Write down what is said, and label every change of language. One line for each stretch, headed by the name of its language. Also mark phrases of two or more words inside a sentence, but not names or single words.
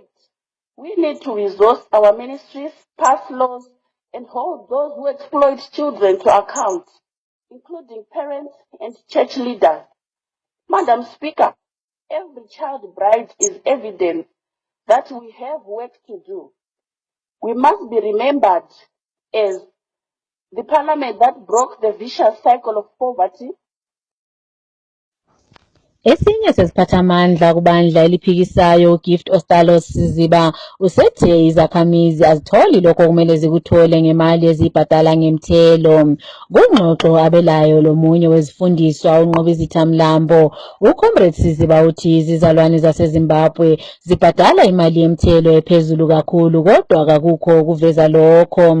English: We need to resource our ministries, pass laws, and hold those who exploit children to account, including parents and church leaders. Madam Speaker, every child bride is evidence that we have work to do. We must be remembered as the Parliament that broke the vicious cycle of poverty.
North Ndebele: Esinye sesiphathamandla kubandla eliphikisayo uGift Ostalos Siziba usethe izakhamizi azitholi lokho kumele zikuthole ngemali ezibhadala ngemthelo. Kungxoxo abelayo lomunye wezifundiswa uNqobizitha Mlambo, uComrade Siziba uthi izizalwane zaseZimbabwe zibhadala imali yemthelo ephezulu kakhulu kodwa akukho kuveza lokho.